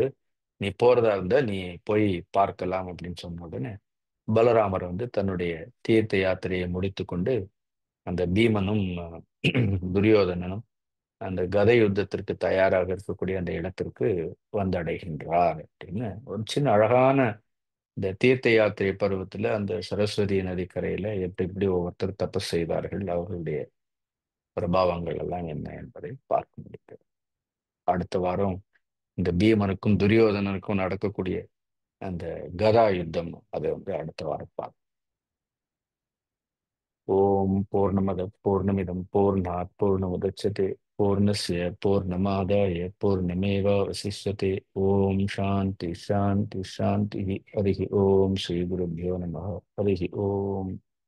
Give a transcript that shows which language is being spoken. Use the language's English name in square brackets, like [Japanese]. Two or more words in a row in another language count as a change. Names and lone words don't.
[Tamil] நீ போறதா இருந்தா நீ போய் பார்க்கலாம் அப்படின்னு சொன்ன உடனே பலராமர் வந்து தன்னுடைய தீர்த்த யாத்திரையை முடித்து கொண்டு அந்த பீமனும் துரியோதனனும் அந்த கதை யுத்தத்திற்கு தயாராக இருக்கக்கூடிய அந்த இடத்திற்கு வந்தடைகின்றார் அப்படின்னு ஒரு சின்ன அழகான இந்த தீர்த்த யாத்திரை பருவத்துல அந்த சரஸ்வதி நதிக்கரையில எப்படி எப்படி ஒவ்வொருத்தர் தபஸ் செய்தார்கள், அவர்களுடைய பிரபாவங்கள் எல்லாம் என்ன என்பதை பார்க்க முடியும். அடுத்த வாரம் இந்த பீமனுக்கும் துரியோதனனுக்கும் நடக்கக்கூடிய அந்த கதா யுத்தம் அதை வந்து அடுத்த வாரம் பார்ப்போம். [Sanskrit] ओम् पूर्णमदः पूर्णमिदं पूर्णात् पूर्णमुदच्यते पूर्णस्य पूर्णमादाय पूर्णमेवावशिष्यते. ओम् शान्तिः शान्तिः शान्तिः. हरिः ओम् श्री गुरुभ्यो नमः. हरिः ओम्.